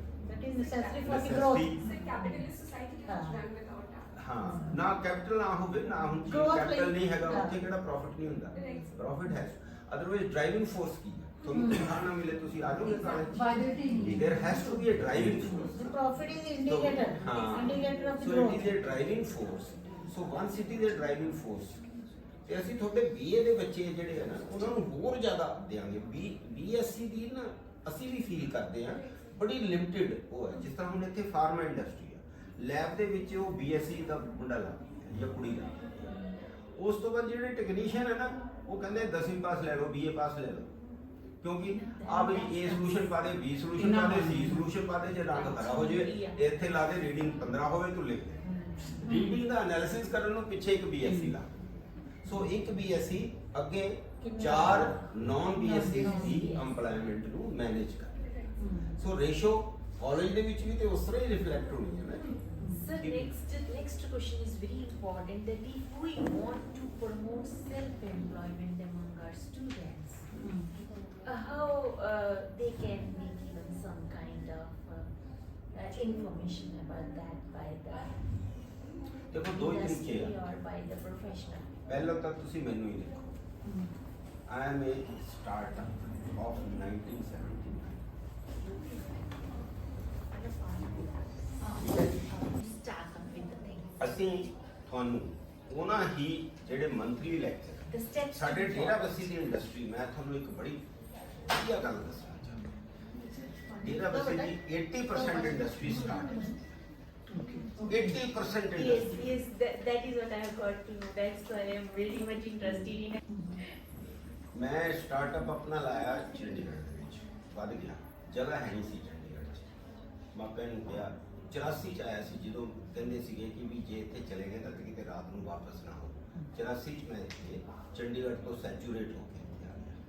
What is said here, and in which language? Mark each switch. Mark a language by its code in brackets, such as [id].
[en] that is necessary for the growth. So capitalist society can run without that. [pa] ਹਾਂ, ਨਾ capital ਨਾ ਹੋਵੇ ਨਾ ਹੁਣ ਚੀਜ਼ ਕੈਪੀਟਲ ਨਹੀਂ ਹੈਗਾ ਉੱਥੇ ਕਿਹੜਾ ਪ੍ਰੋਫਿਟ ਨਹੀਂ ਹੁੰਦਾ। ਪ੍ਰੋਫਿਟ ਹੈ, ਅਦਰਵਾਈਜ਼ ਡਰਾਈਵਿੰਗ ਫੋਰਸ ਕੀ ਹੈ? ਤੁਹਾਨੂੰ ਤਨਖਾਹ ਨਾ ਮਿਲੇ ਤੁਸੀਂ ਆ ਜਾਓਗੇ college? [en] There has to be a driving force. The profit is indicator. Indicator of the So growth. it is a driving force. So once it is a driving force, [pa] ਤੇ ਅਸੀਂ ਤੁਹਾਡੇ BA ਦੇ ਬੱਚੇ ਜਿਹੜੇ ਆ ਨਾ ਉਹਨਾਂ ਨੂੰ ਹੋਰ ਜ਼ਿਆਦਾ ਦੇਵਾਂਗੇ। BSc ਦੀ ਨਾ ਅਸੀਂ ਵੀ ਫੀਲ ਕਰਦੇ ਆ ਬੜੀ ਲਿਮਟਿਡ ਉਹ ਹੈ। ਜਿਸ ਤਰ੍ਹਾਂ ਹੁਣ ਇੱਥੇ ਫਾਰਮਾ ਇੰਡਸਟਰੀ ਆ, ਲੈਬ ਦੇ ਵਿੱਚ ਉਹ BSc ਦਾ ਮੁੰਡਾ ਲੱਗਦਾ ਜਾਂ ਕੁੜੀ ਦਾ। ਉਸ ਤੋਂ ਬਾਅਦ ਜਿਹੜੇ ਟੈਕਨੀਸ਼ੀਅਨ ਹੈ ਨਾ ਉਹ ਕਹਿੰਦੇ 10ਵੀਂ ਪਾਸ ਲੈ ਲਓ, BA ਪਾਸ ਲੈ ਲਓ, ਕਿਉਂਕਿ ਆ ਵੀ A ਸੋਲੂਸ਼ਨ ਪਾ ਦੇ, B ਸੋਲੂਸ਼ਨ ਪਾ ਦੇ, C ਸੋਲੂਸ਼ਨ ਪਾ ਦੇ, ਜੇ ਰੰਗ ਖਰਾ ਹੋ ਜਾਵੇ ਇੱਥੇ ਲਾ ਦੇ ਰੀਡਿੰਗ 15 ਹੋਵੇ ਤੂੰ ਲਿਖ ਦੇ। ਰੀਡਿੰਗ ਦਾ ਐਨਾਲਿਸਿਸ ਕਰਨ ਨੂੰ ਪਿੱਛੇ ਇੱਕ BSc ਲਾ। ਸੋ ਇੱਕ BSc ਅੱਗੇ 4 ਨਾਨ BSc ਦੀ ਐਮਪਲੋਇਮੈਂਟ ਨੂੰ ਮੈਨੇਜ ਕਰ। ਸੋ ਰੇਸ਼ੋ ਕਾਲਜ ਦੇ ਵਿੱਚ ਵੀ ਤੇ ਉਸ ਤਰ੍ਹਾਂ ਹੀ ਰਿਫਲੈਕਟ ਹੋਣੀ ਹੈ ਨਾ ਜੀ। [en] Sir, next question is very important, that if we want to promote self-employment among our students, how they can be given some kind of information about that by the [pa] ਦੇਖੋ ਦੋ ਹੀ ਤਰੀਕੇ [en] industry [pa] ਆ। [en] or by the professional? [pa] ਪਹਿਲਾਂ ਤਾਂ ਤੁਸੀਂ ਮੈਨੂੰ ਹੀ ਦੇਖੋ, [en] I am a startup of 1979. Start up with the things. [pa] ਅਸੀਂ ਤੁਹਾਨੂੰ ਉਹਨਾਂ ਹੀ ਜਿਹੜੇ ਮੰਥਲੀ ਲੈਕਚਰ [en] The steps. [pa] ਸਾਡੇ ਡੇਰਾਬੱਸੀ ਦੀ ਇੰਡਸਟਰੀ, ਮੈਂ ਤੁਹਾਨੂੰ ਇੱਕ ਬੜੀ ਵਧੀਆ ਗੱਲ ਦੱਸਣਾ ਚਾਹੁੰਦਾ। ਡੇਰਾਬੱਸੀ ਦੀ 80% ਇੰਡਸਟਰੀ ਸਟਾਰਟ ਹੈ। 80% [en] Yes, [pa] industry. [en] yes, that is what I have got to know. That's why I am very much interested in it. [pa] ਮੈਂ ਸਟਾਰਟਅਪ ਆਪਣਾ ਲਾਇਆ ਚੰਡੀਗੜ੍ਹ ਦੇ ਵਿੱਚ, ਵੱਧ ਗਿਆ, ਜਗ੍ਹਾ ਹੈ ਨਹੀਂ ਸੀ ਚੰਡੀਗੜ੍ਹ 'ਚ। ਮਾਪਿਆਂ ਨੂੰ ਕਿਹਾ 84 'ਚ ਆਇਆ ਸੀ, ਜਦੋਂ ਕਹਿੰਦੇ ਸੀਗੇ ਕਿ ਵੀ ਜੇ ਇੱਥੇ ਚਲੇ ਗਏ ਤਾਂ ਕਿਤੇ ਰਾਤ ਨੂੰ ਵਾਪਸ ਨਾ ਹੋ। 84 'ਚ ਮੈਂ ਇੱਥੇ ਚੰਡੀਗੜ੍ਹ ਤੋਂ ਸੈਚੂਰੇਟ ਹੋ ਕੇ ਇੱਥੇ ਆ ਗਿਆ।